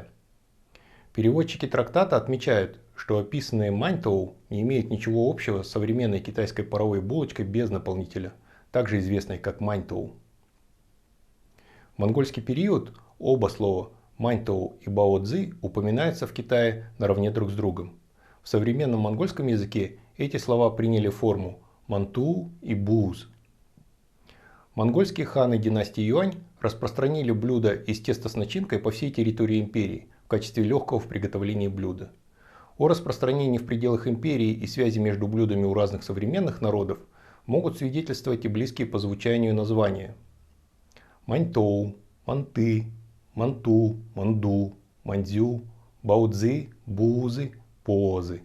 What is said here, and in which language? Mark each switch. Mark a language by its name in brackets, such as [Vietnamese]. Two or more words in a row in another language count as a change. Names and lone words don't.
[Russian] Переводчики трактата отмечают, что описанные маньтоу не имеют ничего общего с современной китайской паровой булочкой без наполнителя, также известной как маньтоу. В монгольский период оба слова маньтоу и бао-цзи упоминаются в Китае наравне друг с другом. В современном монгольском языке эти слова приняли форму манту и буз. Монгольские ханы династии Юань распространили блюда из теста с начинкой по всей территории империи в качестве легкого в приготовлении блюда. О распространении в пределах империи и связи между блюдами у разных современных народов могут свидетельствовать и близкие по звучанию названия. Маньтоу, манты, манту, манду, мандзю, бао-цзи, бузы, позы.